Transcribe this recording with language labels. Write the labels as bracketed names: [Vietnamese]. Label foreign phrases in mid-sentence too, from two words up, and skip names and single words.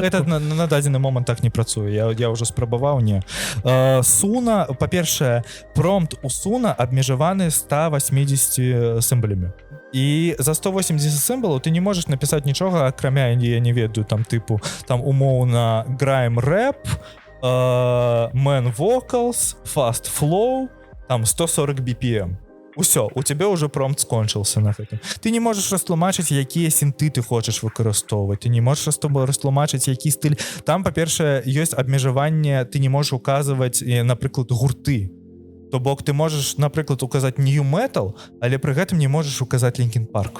[Belarusian] Это на дадзены момант так не працуе, я ўжо спрабаваў, не. Суна, па-першае, промпт у Суна абмежаваны 180 сімбалямі. І за 180 сімбалаў ты не можаш напісаць нічога, акрамя, я не ведаю, там тыпу, там умоўна граем рэп, [English] man vocals, fast flow, [Belarusian] там 140 BPM. Усё, [Russian] у тебе уже [Belarusian] промпт скончыўся на гэтым. Ты не можаш растлумачыць, якія сінты ты хочаш выкарыстоўваць. Ты не можаш растлумачыць, які стыль. Там, па-першае, ёсць абмежаванне, ты не можаш указваць, напрыклад, гурты. То бок ты можаш, напрыклад, указаць [English] new metal, [Belarusian] але пры гэтым не можаш указаць Linkin Park.